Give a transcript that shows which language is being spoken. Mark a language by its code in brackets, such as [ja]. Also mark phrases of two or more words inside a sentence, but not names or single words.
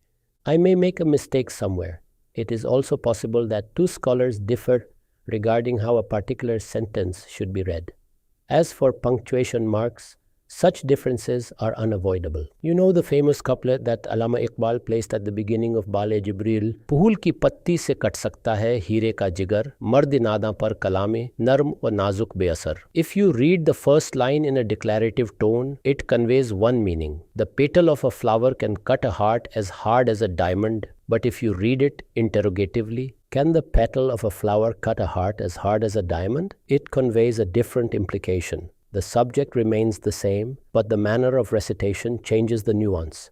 [en] I may make a mistake somewhere. It is also possible that two scholars differ regarding how a particular sentence should be read. As for punctuation marks, such differences are unavoidable. You know the famous couplet that Allama Iqbal placed at the beginning of Bale Jibril, [ur] "پھول کی پتی سے کٹ سکتا ہے ہیرے کا جگر، مرد ناداں پر کلامِ نرم و نازک بے اثر." [en] If you read the first line in a declarative tone, it conveys one meaning. The petal of a flower can cut a heart as hard as a diamond, but if you read it interrogatively, can the petal of a flower cut a heart as hard as a diamond? It conveys a different implication. The subject remains the same, but the manner of recitation changes the nuance.